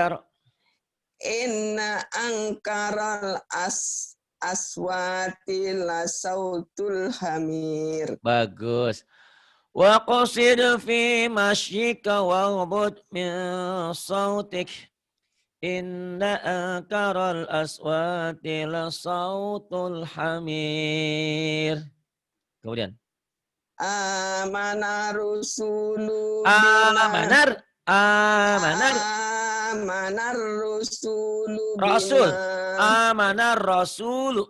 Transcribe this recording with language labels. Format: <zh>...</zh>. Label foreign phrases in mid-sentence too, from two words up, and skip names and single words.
<ar>أنكر الأصوات لصوت الحمير.</ar> <id>Bagus.</id> <ar>واقصد في مشيك واغضض من صوتك. إن أنكر الأصوات لصوت الحمير.</ar> <id>Kemudian.</id> <ar>آمن الرسول آمن الرسول رسول. آمن الرسول.</ar>